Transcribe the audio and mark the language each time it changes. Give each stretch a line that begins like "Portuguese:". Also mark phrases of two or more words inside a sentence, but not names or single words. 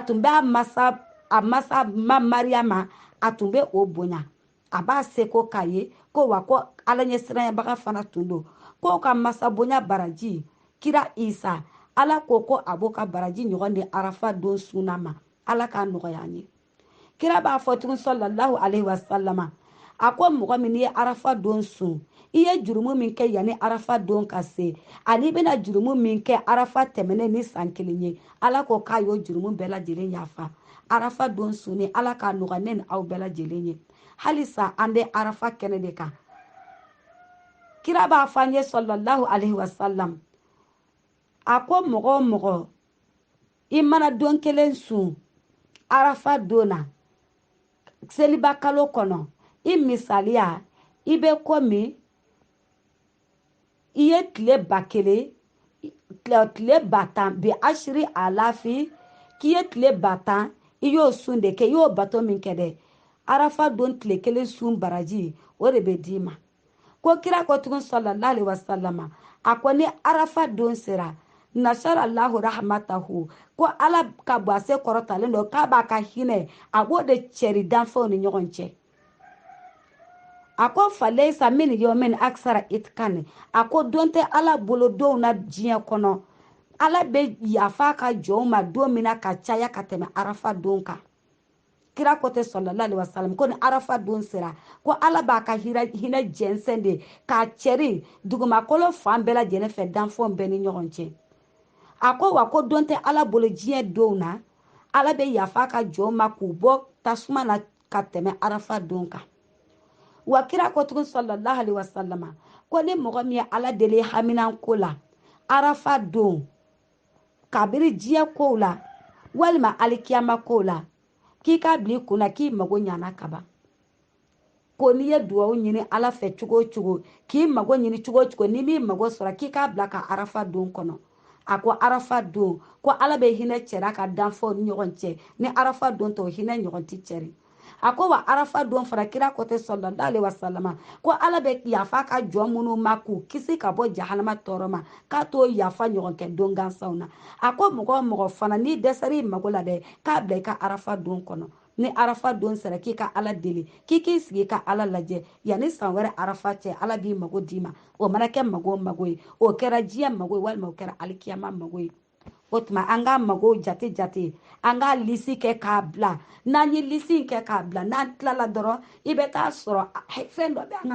Bambara: tun bɛ a masa mariyama a tun bɛ o bonya a b'a seko k'a ye ko wa ko ala ɲɛsiranɲɛbaga fana tun don ko ka masabonya baraji kira isa ala ko a b'o ka baraji ɲɔgɔn de arafa don sunna ma ala k'a nɔgɔya an ye kira b'a fɔ tugun
Arabic: صلى الله عليه وسلم
Bambara: a ko mɔgɔ min ye arafa don sun i ye jurumu min kɛ yanni arafa don ka se ani bɛna jurumu min kɛ arafa tɛmɛnen ni san 1 ye ala ko k'a y'o jurumu bɛɛ lajɛlen yafa arafa don sun ni ala k'a nɔgɔya ne ni aw bɛɛ lajɛlen ye halisa an bɛ arafa kɛnɛ de kan kira b'a fɔ an ye
Arabic: صلى الله عليه وسلم
Bambara: a ko mɔgɔ o mɔgɔ i mana don kelen sun arafa don na seliba kalo kɔnɔ i misaliya i bɛ komi i ye tile 1000 tile 10,000
Arabic: بعشرة آلاف
Bambara: k'i ye tile 10,000 i y'o sun de kɛ i y'o bato min kɛ dɛ arafa don tile kelen sun baraji o de bɛ d'i ma ko kira ko tugun
Arabic: صلى الله عليه وسلم
Bambara: a ko ni arafa don sera
Arabic: نشر الله رحمته
Bambara: ko ala ka bɔ a se kɔrɔtalen don k'a b'a ka hinɛ a b'o de cɛri danfɛnw ni ɲɔgɔn cɛ a ko
Arabic: فليس من يوم أكثر عتقا
Bambara: a ko don tɛ ala bolo don na diɲɛ kɔnɔ ala bɛ yafa ka jɔnw ma don min na ka caya ka tɛmɛ arafa don kan kira ko tɛ
Arabic: صلى الله عليه وسلم
Bambara: ko ni arafa don sera ko ala b'a ka hinɛ jɛnsɛn de k'a cɛri dugumakolo fan bɛɛ lajɛlen fɛ danfɛnw bɛɛ ni ɲɔgɔn cɛ a ko wa ko don tɛ ala bolo diɲɛ don na ala bɛ yafa ka jɔnw ma k'u bɔ tasuma na ka tɛmɛ arafa don kan wa kira ko tugun
Arabic: صلى الله عليه وسلم
Bambara: ko ni mɔgɔ min ye ala deli haminanko la arafa don kabiri diɲɛ kow la walima alikiyama kow la k'i ka bila i kunna k'i mago ɲana kaban ko n'i ye duwawu ɲini ala fɛ cogo o cogo k'i mago ɲini cogo o cogo n'i m'i mago sɔrɔ k'i k'a bila ka arafa don kɔnɔ a ko arafa don ko ala bɛ hinɛ cɛra ka danfɛnw ni ɲɔgɔn cɛ ni arafa don tɛ o hinɛ ɲɔgɔn tɛ cɛri a ko wa arafa don fara kira ko tɛ
Arabic: صلى الله عليه وسلم
Bambara: ko ala bɛ yafa ka jɔn minnu ma k'u kisi ka bɔ jahanama tɔɔrɔ ma k'a t'o yafa ɲɔgɔn kɛ don gansanw na a ko mɔgɔ o mɔgɔ fana n'i dɛsɛr'i mago la dɛ k'a bila i ka arafa don kɔnɔ ni arafa don sera k'i ka ala deli k'i k'i sigi ka ala lajɛ yanni san wɛrɛ arafa cɛ ala b'i mago d'i ma o mana kɛ mago mago ye o kɛra diɲɛ mago ye walima o kɛra alikiyama mago ye o tuma an k'a mago jate jate an k'a lisi kɛ k'a bila n'an ye lisi kɛ k'a bila n'an tilala dɔrɔn i bɛ taa sɔrɔ fɛn dɔ bɛ